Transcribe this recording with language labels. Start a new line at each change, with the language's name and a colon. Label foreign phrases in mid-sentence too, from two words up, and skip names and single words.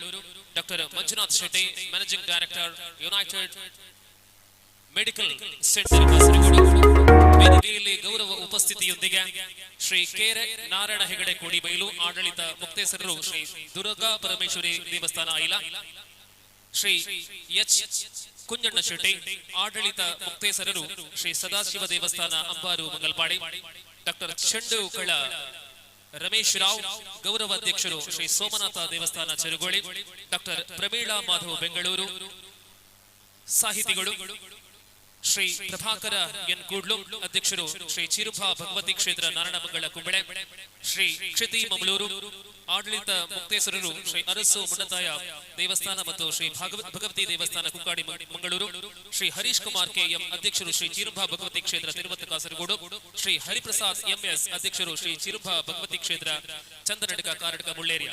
Kannada: ಡಾಕ್ಟರ್ ಮಂಜುನಾಥ್ ಶೆಟ್ಟಿ, ಮ್ಯಾನೇಜಿಂಗ್ ಡೈರೆಕ್ಟರ್ ಯುನೈಟೆಡ್ ಮೆಡಿಕಲ್ ಸೆಂಟರ್ ಕಾಸರಗೋಡು. ವೇದಿಕೆಯಲ್ಲಿ ಗೌರವ ಉಪಸ್ಥಿತಿಯೊಂದಿಗೆ ಶ್ರೀ ಕೆ ನಾರಾಯಣ ಹೆಗಡೆ ಕೋಡಿಬೈಲು, ಆಡಳಿತ ಮುಕ್ತೇಸರರು ಶ್ರೀ ದುರ್ಗಾ ಪರಮೇಶ್ವರಿ ದೇವಸ್ಥಾನ ಐಲ. ಶ್ರೀ ಎಚ್ ಕುಂಜಣ್ಣ ಶೆಟ್ಟಿ, ಆಡಳಿತ ಮುಕ್ತೇಸರರು ಶ್ರೀ ಸದಾಶಿವ ದೇವಸ್ಥಾನ ಅಂಬಾರು ಮಂಗಲ್ಪಾಡಿ. ಡಾಕ್ಟರ್ ಚಂಡುಕಳ ರಮೇಶ್ ರಾವ್, ಗೌರವ ಅಧ್ಯಕ್ಷರು ಶ್ರೀ ಸೋಮನಾಥ ದೇವಸ್ಥಾನ ಚೆರುಗೋಳಿ. ಡಾಕ್ಟರ್ ಪ್ರಮೀಳಾ ಮಾಧವ್ ಬೆಂಗಳೂರು. ಸಾಹಿತಿಗಳು ಶ್ರೀ ಪ್ರಭಾಕರ ಎನ್ ಕೂಡ್ಲು, ಅಧ್ಯಕ್ಷರು ಶ್ರೀ ಚಿರುಭ ಭಗವತಿ ಕ್ಷೇತ್ರ ನಾರಾಯಣಮಂಗಳ ಕುಂಬಳೆ. ಶ್ರೀ ಕ್ಷಿತಿ ಮಮಳೂರು, ಆಡಳಿತ ಮುಕ್ತೇಸರರು ಶ್ರೀ ಅರಸು ಮುನ್ನತಾಯ ದೇವಸ್ಥಾನ ಮತ್ತು ಶ್ರೀ ಭಗವತಿ ದೇವಸ್ಥಾನ ಕುಕ್ಕಾಡಿ ಮಂಗಳೂರು. ಶ್ರೀ ಹರೀಶ್ ಕುಮಾರ್ KM, ಅಧ್ಯಕ್ಷರು ಶ್ರೀ ಚಿರುಭ ಭಗವತಿ ಕ್ಷೇತ್ರ ತಿರುವತ್ತ ಕಾಸರಗೋಡು. ಶ್ರೀ ಹರಿಪ್ರಸಾದ್ MS, ಅಧ್ಯಕ್ಷರು ಶ್ರೀ ಚಿರುಭ ಭಗವತಿ ಕ್ಷೇತ್ರ ಚಂದನಡ್ಕ ಕಾರಡ್ಕ ಮುಳ್ಳೇರಿಯ.